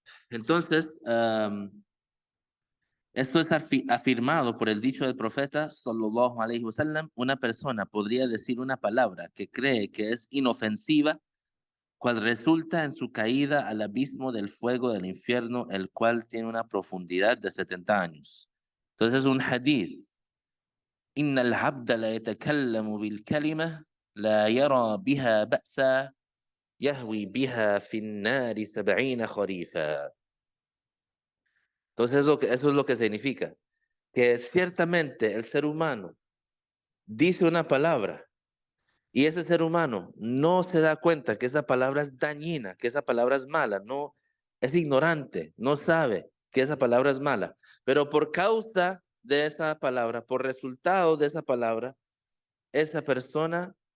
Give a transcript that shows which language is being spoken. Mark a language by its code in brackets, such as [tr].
[es] Entonces, esto es afirmado por el dicho del profeta sallallahu alaihi wasallam. Una persona podría decir una palabra que cree que es inofensiva, cual resulta en su caída al abismo del fuego del infierno, el cual tiene una profundidad de 70 años. Entonces, un hadith. [ar] إن العبد لا يتكلم بالكلمة لا يرى بها بأسا يهوي بها في النار 70 خريفا. [es] Entonces, eso es lo que significa que ciertamente el ser humano dice una palabra y ese ser humano no se da cuenta que esa palabra es dañina, que esa palabra es mala, no es ignorante, no sabe que esa palabra es mala, pero por causa de esa palabra, por resultado de esa palabra, esa persona